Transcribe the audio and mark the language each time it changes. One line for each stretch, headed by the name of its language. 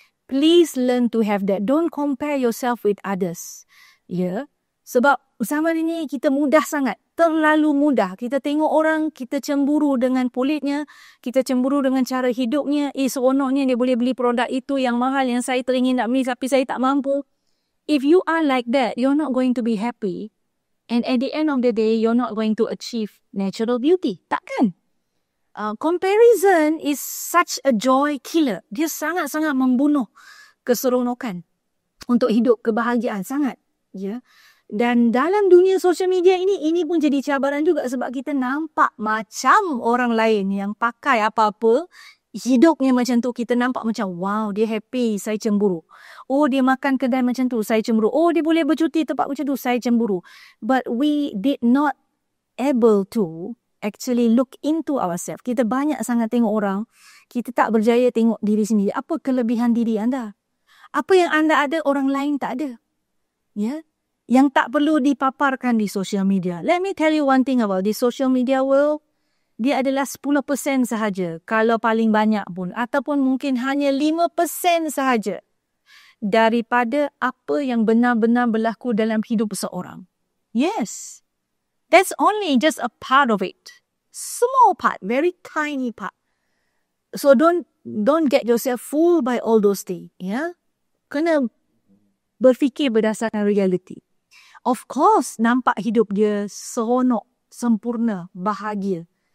English: Please learn to have that. Don't compare yourself with others.
Malay: Sebab zaman ini kita mudah sangat. Terlalu mudah. Kita tengok orang, kita cemburu dengan kulitnya. Kita cemburu dengan cara hidupnya. Seronoknya dia boleh beli produk itu yang mahal yang saya teringin nak beli tapi saya tak mampu.
English: If you are like that, you're not going to be happy. And at the end of the day, you're not going to achieve natural beauty.
Malay: Takkan?
English: Comparison is such a joy killer.
Malay: Dia sangat-sangat membunuh keseronokan untuk hidup kebahagiaan. Sangat. Dan dalam dunia social media ini pun jadi cabaran juga sebab kita nampak macam orang lain yang pakai apa-apa, hidupnya macam tu, kita nampak macam, wow, dia happy, saya cemburu. Oh, dia makan kedai macam tu, saya cemburu. Oh, dia boleh bercuti tempat macam tu, saya cemburu.
English: But we did not able to actually look into ourselves.
Malay: Kita banyak sangat tengok orang, kita tak berjaya tengok diri sendiri. Apa kelebihan diri anda? Apa yang anda ada, orang lain tak ada. Yang tak perlu dipaparkan di social media.
English: Let me tell you one thing about the social media world.
Malay: Dia adalah 10% sahaja kalau paling banyak pun. Ataupun mungkin hanya 5% sahaja daripada apa yang benar-benar berlaku dalam hidup seseorang.
English: Yes. That's only just a part of it. Small part, very tiny part. So don't get yourself fooled by all those things.
Malay: Kena berfikir berdasarkan reality.
English: Of course,
Malay: nampak hidup dia seronok, sempurna, bahagia.